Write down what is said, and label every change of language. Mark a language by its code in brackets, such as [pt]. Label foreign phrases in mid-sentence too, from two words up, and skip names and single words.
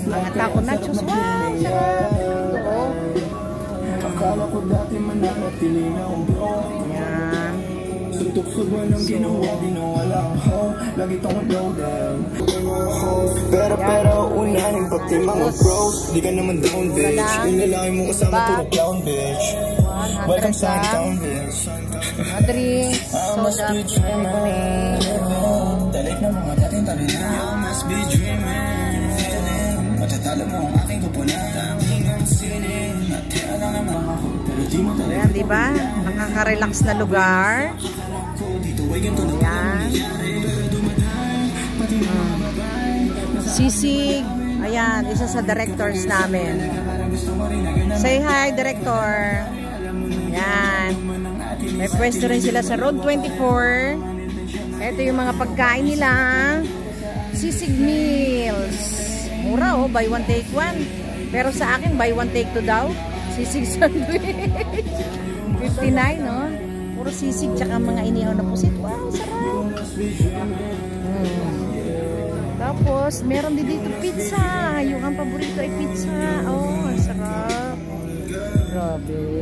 [tl] Mga taco nachos. Wow, sarap. Ito, oh. Ayan. Pero unahin pati mga bros. Di ka naman down, bitch. Yung lalaki mo kasama puro clown, bitch. [en] Welcome sa town, bitch. [tl] Mga drinks, soda, Dalik na mga dating tabi na [en] I must be dreaming. [tl] Matatalo mo ang aking kupunan. Tanging ang sining. Natira lang naman ako. Pero di mo talaga. Ayan, diba? Nakaka-relax na lugar. Ayan. Sisig. Ayan, isa sa directors namin. [en] Say hi, director. Ayan. [tl] May pwesto rin sila sa Road 24. Ito yung mga pagkain nila. Sisig meals. Mura, [en] oh. Buy one, take one. [tl] Pero sa akin, [en] buy one, take two daw. Sisig sandwich. [tl] 59, no? Puro sisig tsaka mga inihaw na pusit. Wow, sarap. Tapos, meron din dito pizza. Yung ang paborito ay pizza. Oh, sarap. Grabe.